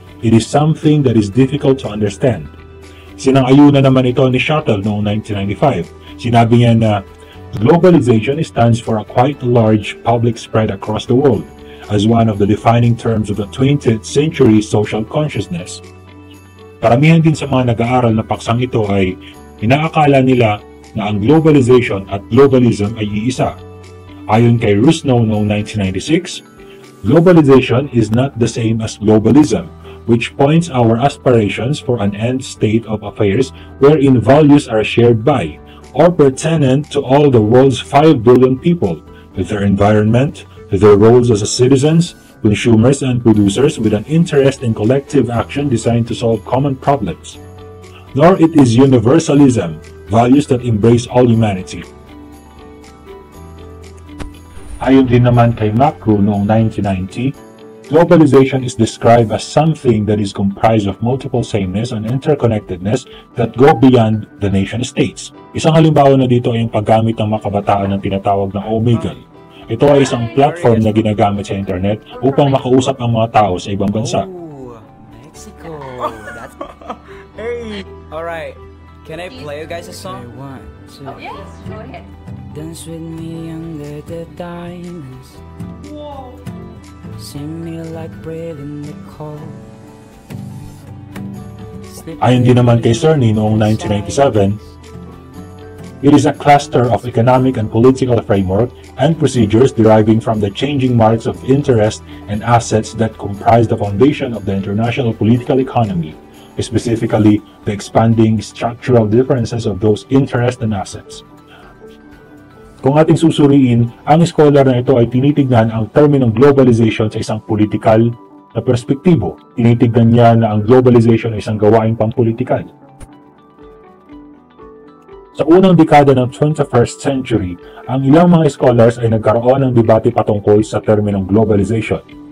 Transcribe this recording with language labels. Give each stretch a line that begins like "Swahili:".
English: It is something that is difficult to understand.
Filipino: Sinang-ayunan naman ito ni Shuttle noong 1995. Sinabi niya na
English: globalization stands for a quite large public spread across the world as one of the defining terms of the 20th century social consciousness.
Filipino: Karamihan din sa mga nag-aaral na paksang ito ay inaakala nila na ang globalization at globalism ay iisa. Ayon kay Rusno noong 1996,
English: globalization is not the same as globalism, which points our aspirations for an end state of affairs wherein values are shared by, or pertinent to all the world's 5 billion people, with their environment, their roles as citizens, consumers and producers with an interest in collective action designed to solve common problems. Nor it is universalism, values that embrace all humanity.
Filipino: Ayon din naman kay Macro noong 1990,
English: globalization is described as something that is comprised of multiple sameness and interconnectedness that go beyond the nation-states.
Filipino: Isang halimbawa na dito ay yung paggamit ng mga kabataan ng tinatawag na Omegle. Ito ay isang platform na ginagamit sa internet upang makausap ang mga tao sa ibang bansa.
English: Oh, Mexico. That's... Hey! Alright, can I play you guys a song? One, two. Oh, yes, go ahead. Dance with me under the diamonds. Whoa. Sing me like breathing the cold.
Filipino: Ayon din naman kay Cerny noong 1997,
English: it is a cluster of economic and political framework and procedures deriving from the changing marks of interest and assets that comprise the foundation of the international political economy, specifically the expanding structural differences of those interests and assets.
Filipino: Kung ating susuriin, ang scholar na ito ay tinitignan ang terminong globalization sa isang politikal na perspektibo. Tinitignan niya na ang globalization ay isang gawaing pampulitikal. Sa unang dekada ng 21st century, ang ilang mga scholars ay nagkaroon ng debate patungkol sa terminong globalization.